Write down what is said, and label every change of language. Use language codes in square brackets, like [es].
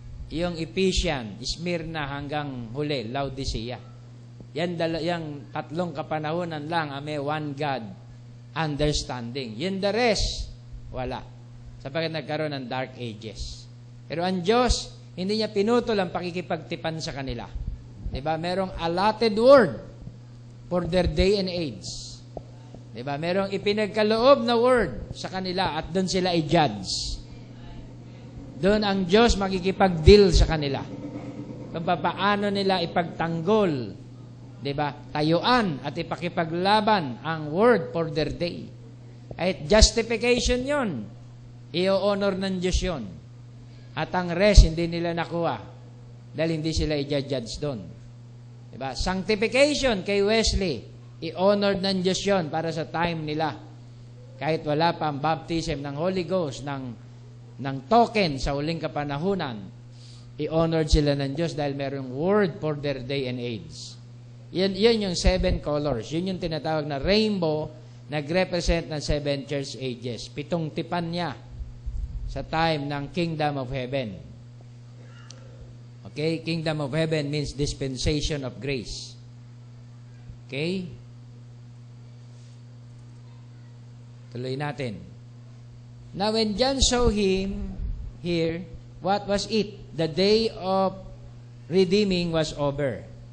[tl] Yung Ephesians, Smyrna hanggang huli, Laodicea. Yan 3 kapanahunan lang may [en] one God understanding. [tl] Yung the rest, wala. Sapagkat nagkaroon ng [en] dark ages. [tl] Pero ang Diyos, hindi niya pinutol ang pakikipagtipan sa kanila. Diba? Merong [en] allotted word for their day and age. [tl] Diba? Merong ipinagkaloob na word sa kanila at doon sila i-judge. Doon ang Diyos makikipag-deal sa kanila. Kung paano nila ipagtanggol, diba? Tayuan at ipakipaglaban ang [en] word for their day. [tl] At justification yon, i-honor ng Diyos yon. At ang rest, hindi nila nakuha dahil hindi sila i-judge doon. Diba? Sanctification kay Wesley, i-honor ng Diyos yon para sa time nila. Kahit wala pa ang baptism ng Holy Ghost, ng token sa huling kapanahunan, i-honored sila ng Diyos dahil mayroong [en] word for their day and age. [tl] Yan yung 7 colors. Yun yung tinatawag na rainbow, nag-represent ng [en] 7 church ages. [tl] 7 tipan niya sa time ng Kingdom of Heaven. [en] Okay? Kingdom of Heaven means dispensation of grace. Okay? [tl] Tuloy natin. [en] Now, when John saw him here, what was it? The day of redeeming was over.